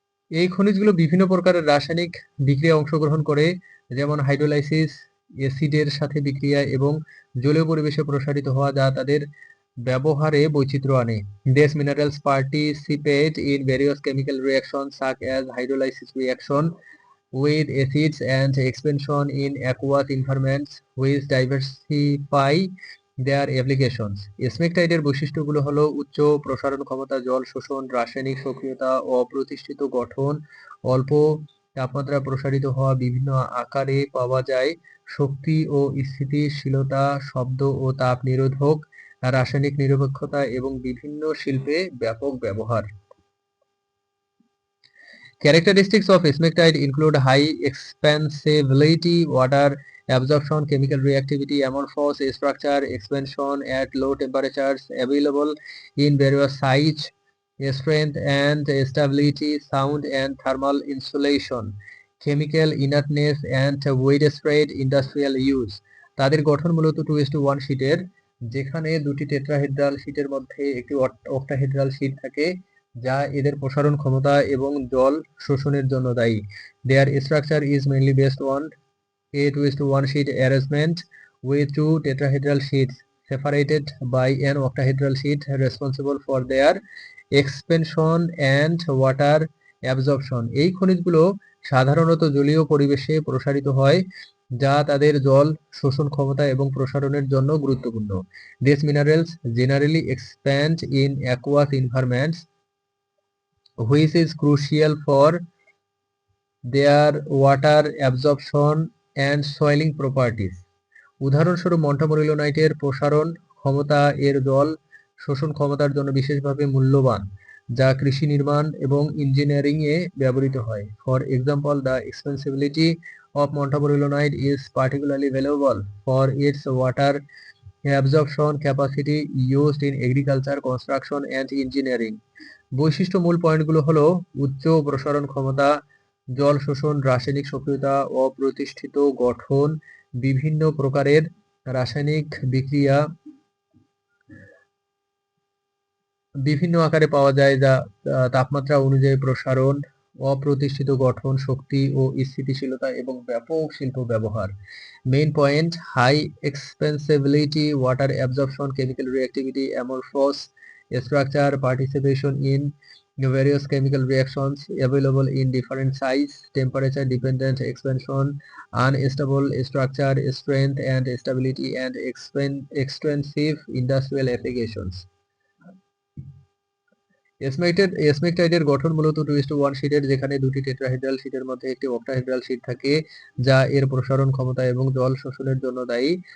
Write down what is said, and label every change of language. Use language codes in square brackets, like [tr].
[bn] এই খনিজগুলো বিভিন্ন প্রকারের রাসায়নিক বিক্রিয়ায় অংশগ্রহণ করে, যেমন হাইড্রোলাইসিস, অ্যাসিডের সাথে বিক্রিয়া এবং জলীয় পরিবেশে প্রসারিত হওয়া, যা তাদের ব্যবহারে বৈচিত্র্য আনে। [en] These minerals participate in various chemical reactions such as hydrolysis reaction with acids and expansion in aqueous environments which diversify their applications. [bn] স্মেকটাইটের বৈশিষ্ট্যগুলো হলো উচ্চ প্রসারণ ক্ষমতা, জল শোষণ, রাসায়নিক সক্রিয়তা, অপ্রতিষ্ঠিত গঠন, অল্প তাপমাত্রা প্রসারিত হওয়া, বিভিন্ন আকারে পাওয়া যায়, শক্তি ও স্থিতিশীলতা, শব্দ ও তাপ নিরোধক, রাসায়নিক নিরপেক্ষতা এবং বিভিন্ন শিল্পে ব্যাপক ব্যবহার। [en] Characteristics of smectite include high expansibility, water absorption, chemical reactivity, amorphous structure, expansion at low temperatures, available in various sizes, strength and stability, sound and thermal insulation, chemical inertness and widespread industrial use. [bn] তাদের গঠন মূলত 2:1 শীটের, যেখানে দুটি tetrahedral শীটের মধ্যে একটি octahedral sheet থাকে, যা এদের প্রসারণ ক্ষমতা এবং জল শোষণের জন্য দায়ী। [en] Their structure is mainly based on a 2:1 sheet arrangement with two tetrahedral sheets separated by an octahedral sheet responsible for their expansion and water absorption. [bn] এই খনিজগুলো সাধারণত জলীয় পরিবেশে প্রসারিত হয়, যা তাদের জল শোষণ ক্ষমতা এবং প্রসারণের জন্য গুরুত্বপূর্ণ। [en] These minerals generally expand in aqueous environments, which is crucial for their water absorption and soiling properties. [bn] উদাহরণস্বরূপ মন্টামোরিলোনাইটের প্রসারণ ক্ষমতা এর জল শোষণ ক্ষমতার জন্য বিশেষভাবে মূল্যবান, যা কৃষি নির্মাণ এবং ইঞ্জিনিয়ারিং এ ব্যবহৃত হয়। [en] For example, the expansibility of montamorilonite is particularly valuable for its water absorption capacity used in agriculture, construction and engineering. [bn] বৈশিষ্ট্য মূল পয়েন্টগুলো হলো উচ্চ প্রসারণ ক্ষমতা, জল শোষণ, রাসায়নিক সক্রিয়তা, অপ্রতিষ্ঠিত গঠন, বিভিন্ন প্রকারের রাসায়নিক বিক্রিয়া বিভিন্ন আকারে পাওয়া যায়, যা তাপমাত্রা অনুযায়ী প্রসারণ, অপ্রতিষ্ঠিত গঠন, শক্তি ও স্থিতিশীলতা এবং ব্যাপক শিল্প ব্যবহার। [en] Main point: high expansibility, water absorption, chemical reactivity, amorphous structure, participation in various chemical reactions, available in different size, temperature dependent expansion, unstable structure, strength and stability, and extensive industrial applications. [bn] স্মেকটাইটের গঠন মূলত 2:1 শীটের, যেখানে দুটি টেট্রাহেড্রাল শীটের মধ্যে একটি অক্টাহেড্রাল শীট থাকে, যা এর প্রসারণ ক্ষমতা এবং জল শোষণের জন্য দায়ী।